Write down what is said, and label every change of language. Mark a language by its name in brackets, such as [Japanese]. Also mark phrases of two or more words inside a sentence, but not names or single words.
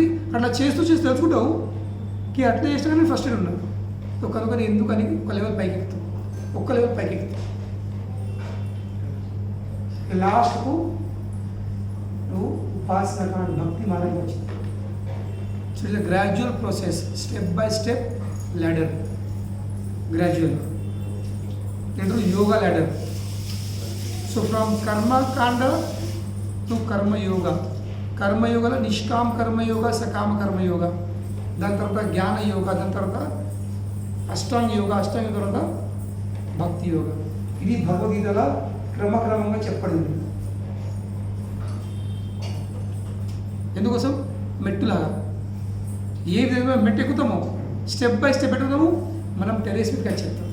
[Telugu] అట్లా చేస్తూ చేస్తూ తెలుసుకుంటావు కి అట్లా చేసినా కానీ [English] first year [Telugu] ఉన్నావు. సో కనుక ఎందుకని ఒక లెవెల్ పైకి ఎక్కుతావు, ఒక్క లెవెల్ పైకి ఎక్కుతావు. లాస్ట్కు నువ్వు ఉపాసన కాండ భక్తి మార్గం వచ్చింది. [English] so it's gradual process, step by step ladder, gradual. That is yoga ladder. So from karma kanda to karma yoga. [Telugu] Karma yoga la nishkam karma yoga, sakam karma yoga. దాని తర్వాత జ్ఞాన యోగా, దాని తర్వాత అష్టాంగ యోగా, అష్టాంగ తర్వాత భక్తి యోగా. ఇది భగవద్గీతలో క్రమక్రమంగా చెప్పబడింది. ఎందుకోసం? మెట్టులాగా. ఏ విధంగా మెట్టు ఎక్కుతామో [English] step by step [Telugu] ఎక్కుతాము, మనం టెరెస్ మీదకి వచ్చేస్తాం.